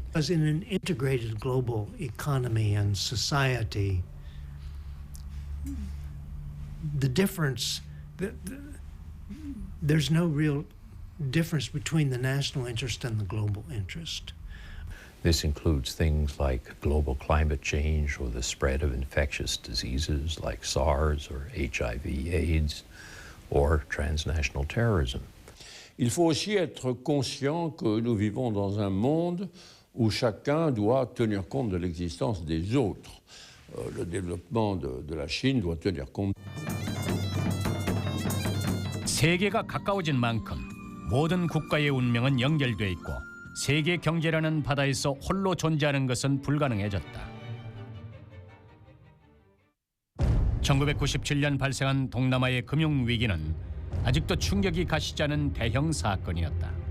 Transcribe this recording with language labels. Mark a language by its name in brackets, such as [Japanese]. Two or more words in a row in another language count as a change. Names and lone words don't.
[English] As in an integrated global economy and society, the difference, there's no real difference between the national interest and the global interest. This includes things like global climate change or the spread of infectious diseases like SARS or HIV/AIDS or transnational terrorism. [French] Il faut aussi être conscient que nous vivons dans un monde où chacun doit tenir compte de l'existence des autres. Le développement de la Chine doit tenir compte. [Korean] 세계가 가까워진 만큼 모든 국가의 운명은 연결돼 있고 세계 경제라는 바다에서 홀로 존재하는 것은 불가능해졌다. 1997년 발생한 동남아의 금융위기는 아직도 충격이 가시지 않은 대형 사건이었다.